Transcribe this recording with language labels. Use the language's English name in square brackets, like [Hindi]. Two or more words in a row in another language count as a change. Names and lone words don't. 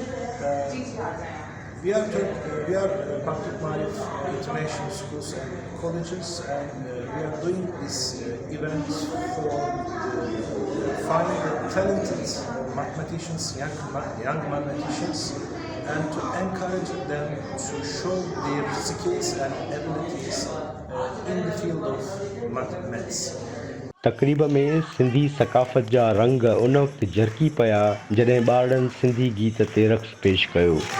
[English] We are Pak-Turk Maarif international schools and colleges, and we are doing this event for find talented mathematicians, young mathematicians, and to encourage them to show their skills and abilities in the field of mathematics. [Sindhi] तक़रीब में सिंधी सकाफ़त जा रंग उन वक़्तु झरकी पिया जॾहिं ॿारनि सिंधी गीत ते रक़्स पेश कयो।